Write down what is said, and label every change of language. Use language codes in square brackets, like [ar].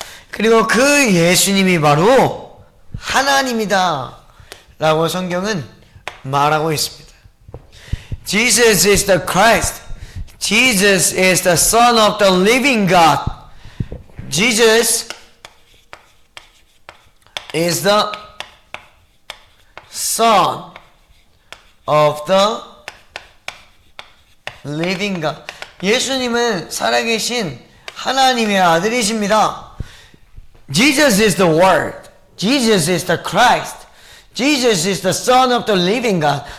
[ko] 그리고 그 예수님이 바로 하나님이다 라고 성경은 말하고 있습니다. [en] Jesus is the Christ. Jesus is the Son of the living God. Jesus is the Son of the living God. [ko] 예수님은 살아계신 하나님의 아들이십니다. [en] Jesus is the Word. Jesus is the Christ. Jesus is the Son of the living God.